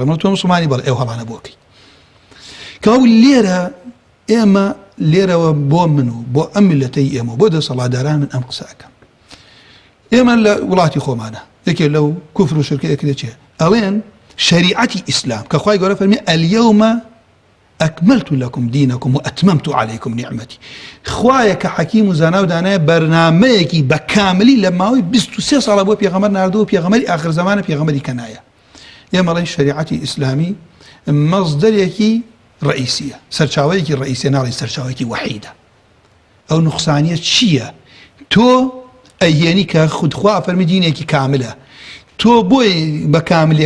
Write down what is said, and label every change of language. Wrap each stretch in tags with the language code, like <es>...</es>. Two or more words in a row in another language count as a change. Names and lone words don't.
<ckb>تۆ مسلمانی بەڵێ ئەو هەڵانە بۆکەی کەوا لێرە ئێمە لێرەوە بۆ من و بۆ ئەم میلەتەی ئێمە بۆ دەسەڵاتداران من ئەم قسە ئەکەم ئێمە لە وڵاتی خۆمانە یەکێ لەو کوفر و شرکەیەکە چێ ئەڵێن شریعەتی ئیسلام کە خوای گەورە فەرمێ</ckb> <ar>اليوم أكملت لكم دينكم وأتممت عليكم نعمتي</ar> <ckb>خوایە کە حەکیم و زانا و دانایە بەرنامەیەکی بەکاملی لە ماوەی 23 ساڵە بۆ پێغەمبەر ناردووە پێغەمبەری آخر زمانە پێغەمبەری کەنایە ئێمە ئەڵێن شریعەتی ئیسلامی مەصدەرێکی ڕئیسیە سەرچاوەیەکی ڕئیسیە ناڵێن سەرچاوەیەکی وەحیدە ئەو نوقسانیە چییە تۆ ئەیهێنی کە خودخوا فەرمی دینێکی کاملە تۆ بۆی بە کاملیەکە</ckb>